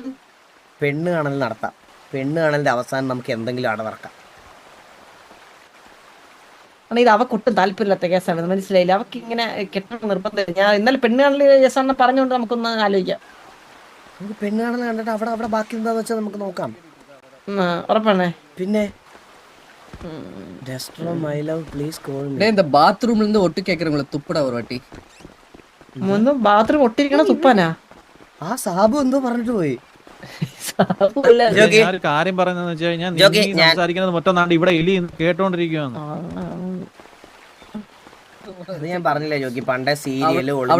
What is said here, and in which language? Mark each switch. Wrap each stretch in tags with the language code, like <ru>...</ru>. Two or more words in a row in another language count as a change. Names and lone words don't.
<ml>പെണ്ണ് കാണൽ നടത്താം, പെണ്ണ് കാണലിന്റെ അവസാനം നമുക്ക് എന്തെങ്കിലും അവിടെ നടക്കാം. ഇത് അവക്കൊട്ടും താല്പര്യമില്ലാത്ത കേസാണ്, മനസ്സിലായില്ല. അവക്ക് ഇങ്ങനെ കെട്ടണം നിർബന്ധം. ഞാൻ ഇന്നലെ പെണ്ണ് കാണൽ കേസാണെന്ന് പറഞ്ഞുകൊണ്ട് നമുക്കൊന്ന് ആലോചിക്കാം. നമുക്ക് പെണ്ണ് കാണൽ കണ്ടിട്ട് അവിടെ ബാക്കി എന്താന്ന് വെച്ചാൽ നമുക്ക് നോക്കാം. ഉറപ്പാണേ. പിന്നെ</ml> <ta>பாத்ரூம்ல இருந்து ஒட்டு கேக்குறவங்கள துப்புடா ஒரு வாட்டி.</ta> <ml>ബാത്റൂം ഒട്ടിരിക്കണ തുപ്പാനാ? ആ സാബു എന്തോ പറഞ്ഞിട്ട് പോയി. ഒരു കാര്യം പറയുന്നത് വെച്ച് കഴിഞ്ഞാൽ സംസാരിക്കുന്നത് മൊത്തം ഇവിടെ എലി കേട്ടോണ്ടിരിക്കുകയാണ്. അത് ഞാൻ പറഞ്ഞില്ലേ ജോക്കി, പണ്ടേ സീരിയല്</ml>